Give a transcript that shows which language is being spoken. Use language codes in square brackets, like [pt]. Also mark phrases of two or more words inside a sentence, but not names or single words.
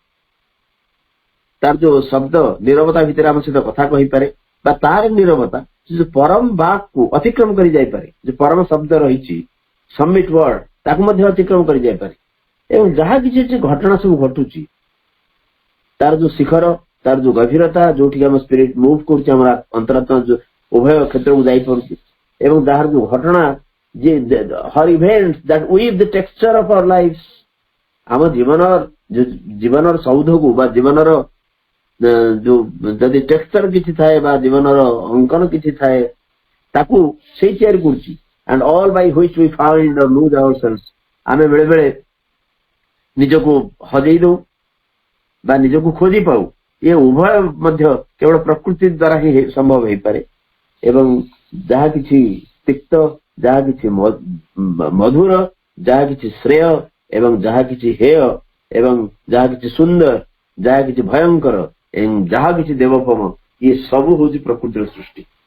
[or] ତାର ଯୋଉ ଶବ୍ଦ ନୀରବତା ଭିତରେ ଆମ ସହିତ କଥା କହିପାରେ ବା ତାର ନୀରବତା ଯୋଉ ପରମ ବାକ୍କୁ ଅତିକ୍ରମ କରି ଯାଇପାରେ ଯୋଉ ପରମ ଶବ୍ଦ ରହିଛି [en] summit word [or] ତାକୁ ମଧ୍ୟ ଅତିକ୍ରମ କରି ଯାଇପାରେ ଏବଂ ଯାହା କିଛି ଘଟଣା ସବୁ ଘଟୁଛି ତାର ଯୋଉ ଶିଖର ତାର ଯୋଉ ଗଭୀରତା ଯୋଉଠିକି ଆମ [en] spirit move [or] କରୁଛି ଆମର ଅନ୍ତରାତ୍ମା ଯୋଉ ଉଭୟ କ୍ଷେତ୍ରକୁ ଯାଇପାରୁଛି ଏବଂ ଯାହାର ଯୋଉ ଘଟଣା ଯେ [en] every event that weave the texture of our life [or] ଆମ ଜୀବନର ସୌଧକୁ ବା ଜୀବନର ଯୋଉ ଯଦି ଟେକ୍ସଚର କିଛି ଥାଏ ବା ଜୀବନର ଅଙ୍କନ କିଛି ଥାଏ ତାକୁ ସେଇ ତିଆରି କରୁଛି and [en] all by which we find or lose ourselves [or] ଆମେ ବେଳେ ବେଳେ ନିଜକୁ ହଜେଇ ଦଉ ବା ନିଜକୁ ଖୋଜି ପାଉ ଏ ଉଭୟ ମଧ୍ୟ କେବଳ ପ୍ରକୃତି ଦ୍ୱାରା ହିଁ ସମ୍ଭବ ହେଇପାରେ ଏବଂ ଯାହା କିଛି ତିକ୍ତ ଯାହା କିଛି ମଧୁର ଯାହା କିଛି ଶ୍ରେୟ ଏବଂ ଯାହା କିଛି ହେୟ ଏବଂ ଯାହା କିଛି ସୁନ୍ଦର ଯାହା କିଛି ଭୟଙ୍କର ଏବଂ ଯାହା କିଛି ଦେବୋପମ ଇଏ ସବୁ ହଉଛି ପ୍ରକୃତିର ସୃଷ୍ଟି।